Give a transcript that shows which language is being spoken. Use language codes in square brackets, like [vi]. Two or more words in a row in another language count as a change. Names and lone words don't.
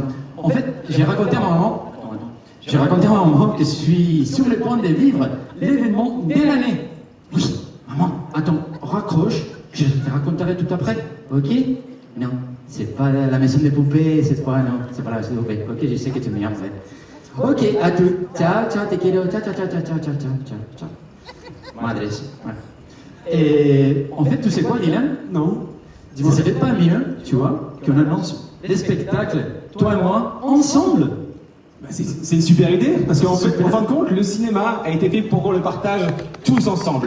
[fr] En fait, j'ai raconté à ma maman. J'ai raconté à ma maman que je suis sur le point de vivre l'événement de l'année. Oui, maman, attends, raccroche. Je te raconterai tout après, ok? Non, c'est pas la maison des poupées cette fois, non. C'est pas la maison des poupées. Ok, je sais que tu m'aimes, en fait. Ok, à tout. [it] Ciao, ciao, [es] te quiero. [it] Ciao, ciao, ciao, ciao, ciao, ciao, ciao, ciao. [fr] Mon adresse. Voilà. Et en fait, tu sais quoi, Dylan? Non. Dis-moi, ça fait pas mieux, tu vois, qu'on annonce des spectacles, toi et moi, ensemble? Bah, c'est une super idée, parce qu'en fait, en fin de compte, le cinéma a été fait pour qu'on le partage tous ensemble.